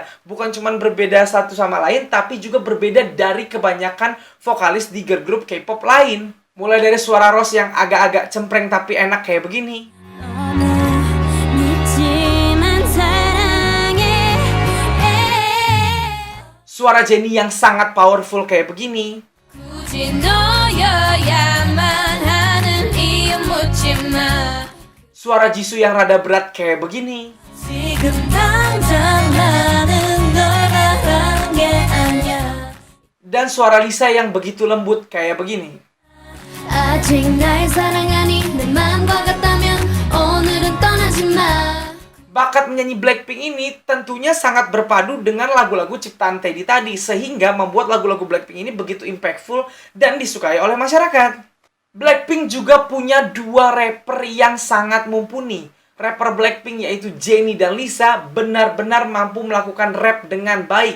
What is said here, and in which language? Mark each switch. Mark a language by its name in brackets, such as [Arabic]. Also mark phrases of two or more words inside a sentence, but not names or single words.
[Indonesian] Bukan cuma berbeda satu sama lain, tapi juga berbeda dari kebanyakan vokalis di [English] girl group [Indonesian] K-pop lain. Mulai dari suara Rose yang agak-agak cempreng tapi enak kayak begini. Suara Jennie yang sangat powerful kayak begini. [Korean] 굳이 너여야만 하는 이유 묻지 마. [Indonesian] Suara Jisoo yang rada berat kayak begini. [Korean] 지금 당장 나는 널 바라는 게 아니야. [Indonesian] Dan suara Lisa yang begitu lembut kayak begini. [Korean] 아직 날 사랑하니 내 마음과 같다면 오늘은 떠나지 마. [Indonesian] Bakat menyanyi Blackpink ini tentunya sangat berpadu dengan lagu-lagu ciptaan Teddy tadi, sehingga membuat lagu-lagu Blackpink ini begitu impactful dan disukai oleh masyarakat. Blackpink juga punya 2 rapper yang sangat mumpuni. Rapper Blackpink yaitu Jennie dan Lisa benar-benar mampu melakukan rap dengan baik.